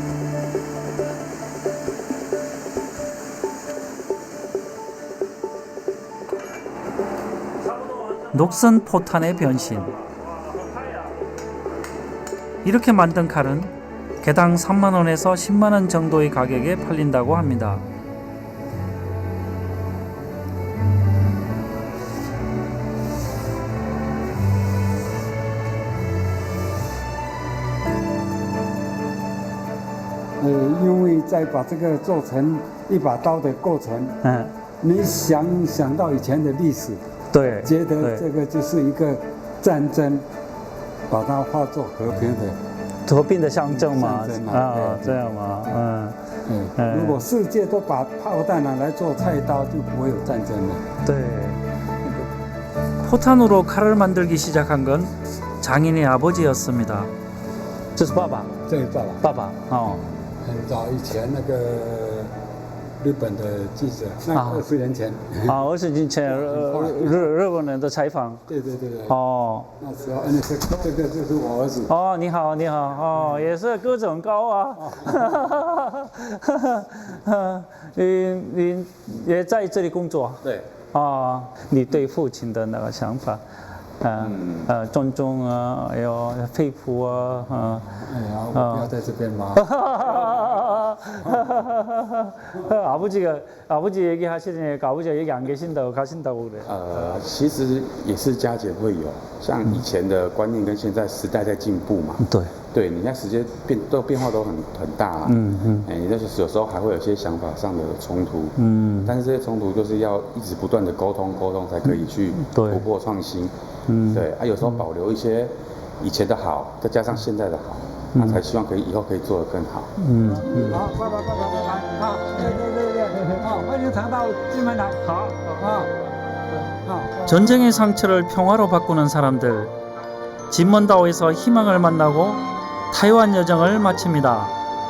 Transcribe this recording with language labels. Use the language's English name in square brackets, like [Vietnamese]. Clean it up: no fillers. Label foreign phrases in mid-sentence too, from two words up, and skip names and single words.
[Korean] 녹슨 포탄의 변신. 이렇게 만든 칼은 개당 3만원에서 10만원 정도의 가격에 팔린다고 합니다. [Chinese] 因为再把这个做成一把刀的过程，你想到以前的历史，对，觉得这个就是一个战争，把它化作和平的象征嘛，这样嘛，如果世界都把炮弹拿来做菜刀，就不会有战争了。对。 [Korean] 포탄으로 칼을 만들기 시작한 건 장인의 아버지였습니다. [Chinese] 这是爸爸，这是爸爸，很早以前那个日本的记者，那20年前。 20年前日本人的采访。对。哦。那时候，这个就是我儿子。哦，你好，也是个子很高啊。你也在这里工作？对。你对父亲的那个想法，尊重啊，还有佩服啊，我不要在这边吗？ [Korean] 아버지 얘기하시니까 아버지가 얘기 안 가신다고 그래. [Chinese] 其实也是加减会有，像以前的观念跟现在时代在进步嘛。对，你那时间变化都很大啊。你就是有时候还会有些想法上的冲突。但是这些冲突就是要一直不断的沟通才可以去突破创新。对，有时候保留一些以前的好，再加上现在的好。那才希望以后可以做得更好。好，爸爸，好，对，好，欢迎常到金门来。好。 [Korean] 전쟁의 상처를 평화로 바꾸는 사람들. 진먼다오에서 희망을 만나고 타이완 여정을 마칩니다.